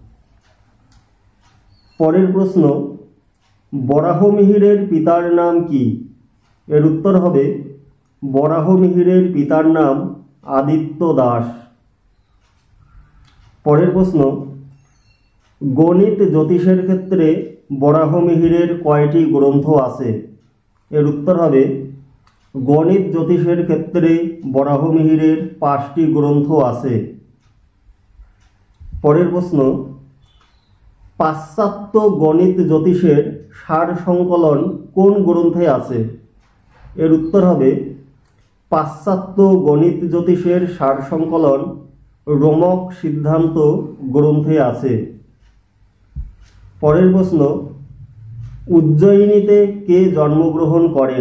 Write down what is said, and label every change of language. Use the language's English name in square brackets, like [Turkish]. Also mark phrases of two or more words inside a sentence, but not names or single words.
[Bangla] পরের প্রশ্ন, বরাহমিহিরের পিতার নাম কী? এর উত্তর হবে বরাহমিহিরের পিতার নাম আদিত্য দাস। পরের প্রশ্ন, গণিত জ্যোতিষের ক্ষেত্রে বরাহমিহিরের কয়টি গ্রন্থ আছে? এর উত্তর হবে গণিত জ্যোতিষের ক্ষেত্রে বরাহমিহিরের 5টি গ্রন্থ আছে। পরের প্রশ্ন, পাশ্চাত্য গণিত জ্যোতিষের সার সংকলন কোন গ্রন্থে আছে? এর উত্তর হবে পাশ্চাত্য গণিত জ্যোতিষের সারসংকলন রোমক সিদ্ধান্ত গ্রন্থে আছে। পরের প্রশ্ন, উজ্জয়িনীতে কে জন্মগ্রহণ করেন?